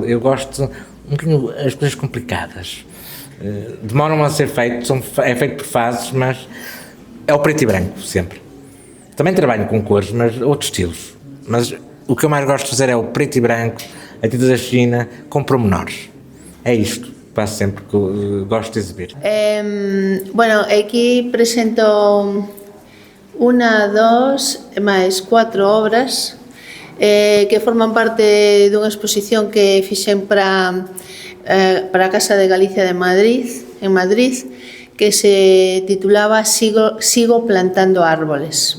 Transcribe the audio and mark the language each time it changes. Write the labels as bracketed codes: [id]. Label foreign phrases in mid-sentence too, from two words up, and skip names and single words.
[pt] Eu gosto um bocadinho as coisas complicadas. Demoram a ser feitos, é feito por fases, mas é o preto e branco, sempre. Também trabalho com cores, mas outros estilos. Mas o que eu mais gosto de fazer é o preto e branco, a tinta da China, com pormenores. É isto. Faço sempre que gosto de exibir. [gl] Bueno, aquí presento [es] una, dos, [gl] máis 4 obras que forman parte dunha exposición que fixen para a Casa de Galicia de Madrid, en Madrid, que se titulaba Sigo plantando árboles.